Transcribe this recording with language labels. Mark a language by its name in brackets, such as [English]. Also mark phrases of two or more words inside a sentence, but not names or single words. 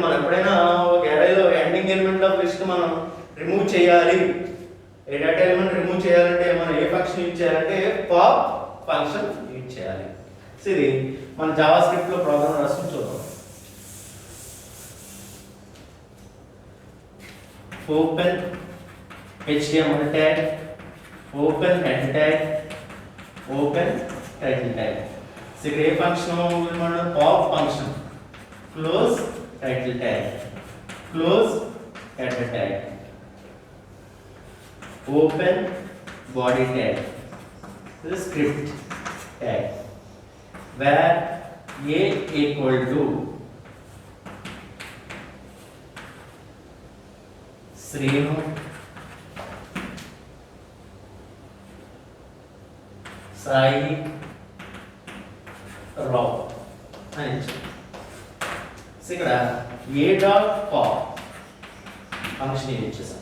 [Telugu] మనం ఎప్పుడైనా ఒక అరేలో [English] ending element of list [Telugu] మనం రిమూవ్ చేయాలి, ఏ [English] data element [Telugu] రిమూవ్ చేయాలంటే మనం ఏ [English] function use [Telugu] చేయాలంటే [English] pop function use [Telugu] చేయాలి. సో ఇది మన జావా స్క్రిప్ట్ లో ప్రోగ్రామ్ రాసుకుని చూద్దాం. [English] open HTML tag, open head tag, open title tag. సో ఇక్కడ ఏ ఫంక్షన్ మనం pop function close title tag, close head tag, open body tag, this is script tag, where a equal to Srinu, Sai, Rao [Telugu] అని ఇచ్చాం. సో ఇక్కడ ఏ [English] dot pop function use [Telugu] చేసాం.